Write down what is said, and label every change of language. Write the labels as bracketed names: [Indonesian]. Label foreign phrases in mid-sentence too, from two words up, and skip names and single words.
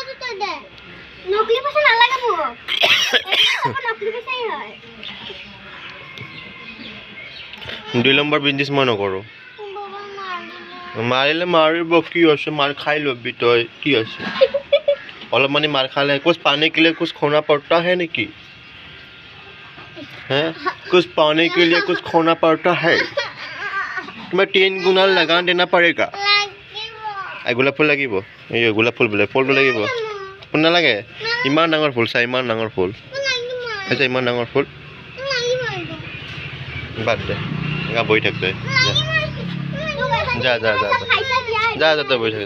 [Assamese] 2 নম্বৰ বিজনেছ মই নকৰোঁ। মাৰিলে মাৰিব, কি আছে? মাৰ খাই ল'বি তই, কি আছে? অলপ মানে মাৰ খালে [Hindi] कुछ पाने के लिए कुछ खोना पड़ता है नेकी है? कुछ पाने के लिए कुछ खोना पड़ता है। तुम्हें 3 गुना लगा देना पड़ेगा। [Assamese] গোলাপ ফুল লাগিব? এই গোলাপ ফুল বোলে, ফুলটো লাগিব। ফুল নালাগে ইমান ডাঙৰ ফুল চা, ইমান ডাঙৰ ফুল আছে, ইমান ডাঙৰ ফুল। বাদ দে, বহি থাক তই। যা যা যা যা যা তই বহি থাক।